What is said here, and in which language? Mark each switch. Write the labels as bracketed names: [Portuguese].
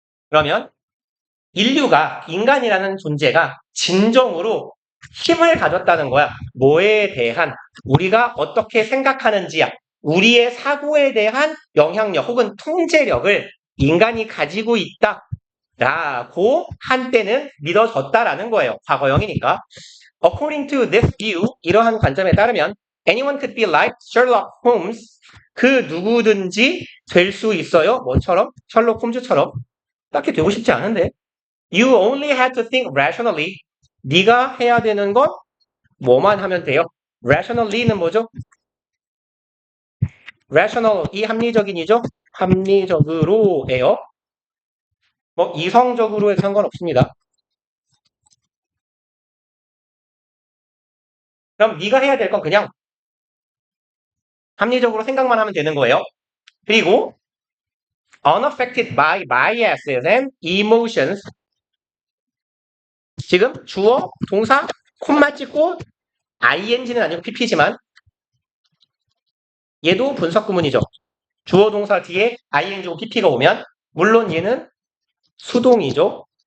[Korean] 그러면 인간이라는 존재가 진정으로 힘을 가졌다는 거야. 뭐에 대한 우리가 어떻게 생각하는지야. 우리의 사고에 대한 영향력 혹은 통제력을 인간이 가지고 있다라고 한때는 믿어졌다라는 거예요. 과거형이니까. [English] According to this view, [Korean] 이러한 관점에 따르면 [English] anyone could be like Sherlock Holmes. [Korean] 그 누구든지 될 수 있어요. 뭐처럼? 셜록 홈즈처럼. 딱히 되고 싶지 않은데. [English] You only had to think rationally. [Korean] 네가 해야 되는 건 뭐만 하면 돼요? Rationally는 뭐죠? rational이 합리적인이죠? 합리적으로예요. 뭐 이성적으로 해도 상관없습니다. 그럼 네가 해야 될 건 그냥 합리적으로 생각만 하면 되는 거예요. 그리고 [English] unaffected by biases and emotions. [Korean] 지금 주어, 동사, 콤마 찍고 ing는 아니고 pp지만 얘도 분석 구문이죠. 주어 동사 뒤에 ing고 pp가 오면 물론 얘는 수동이죠.